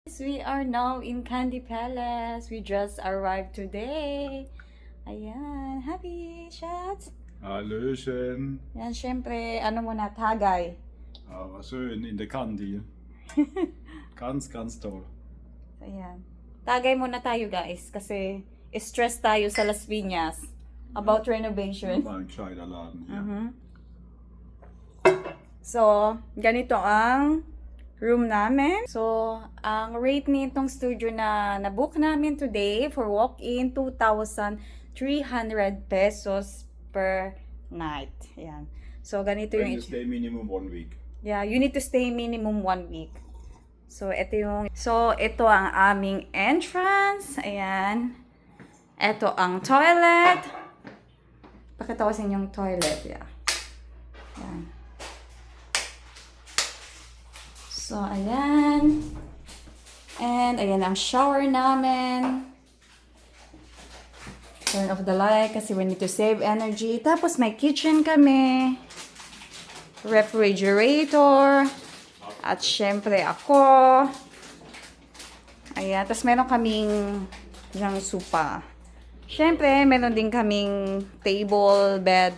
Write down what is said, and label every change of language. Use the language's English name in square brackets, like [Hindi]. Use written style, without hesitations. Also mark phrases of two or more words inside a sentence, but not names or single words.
[English] We are now in Candy Palace. We just arrived today. Ayan, happy shots. [German] Hallöchen. [Filipino] Yan, syempre, ano muna, tagay. [German] Aber schön in der Candy. Ganz toll. [Filipino] Ayan. Tagay muna tayo guys kasi stress tayo sa Las Piñas [English] about renovation. [German] War ein gescheiter Laden hier. [Filipino] So, ganito ang room namin. So, ang rate nitong studio na na-book namin today [English] for walk-in, 2,300 pesos per night. [Filipino] Ayan. So, ganito [English] When [Filipino] yung... [English] you stay minimum 1 week. Yeah, you need to stay minimum 1 week. [Filipino] So, ito ang aming entrance. Ayan. Ito ang toilet. Pakita ko sa inyong toilet. Yeah. Ayan. So, ayan. And, ayan ang shower namin. [English] Turn off the light kasi we need to save energy. [Filipino] Tapos, may kitchen kami. Refrigerator. At, syempre, ako. Ayan. Tapos, meron kaming yung sopa. Syempre, meron din kaming table, bed.